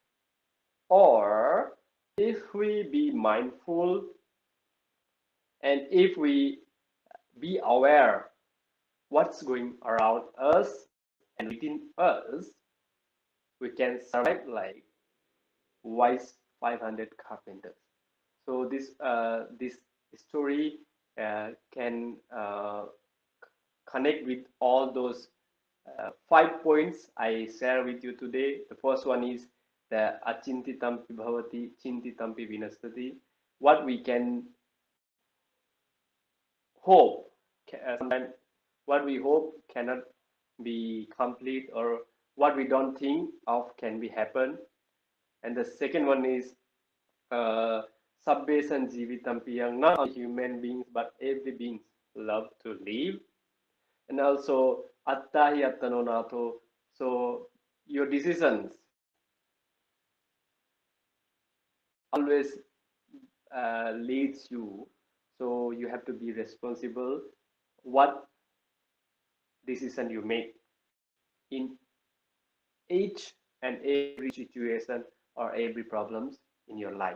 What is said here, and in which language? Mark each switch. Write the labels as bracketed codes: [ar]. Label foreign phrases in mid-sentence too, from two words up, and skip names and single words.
[en] Or if we be mindful and if we be aware what's going around us and within us, we can survive like wise 500 carpenters. So this story can connect with all those 5 points I share with you today. The first one is the [pi] achintitampi bhavati, chintitampi vinastati. [en] What we can hope, sometimes what we hope cannot be complete, or what we don't think of can be happen. And the second one is [pi] sabbe sanjivitampi, [en] yang not only human beings but every beings love to live. And also [pi] attahi attanonato, [en] so your decisions always leads you, so you have to be responsible what decision you make in each and every situation or every problems in your life.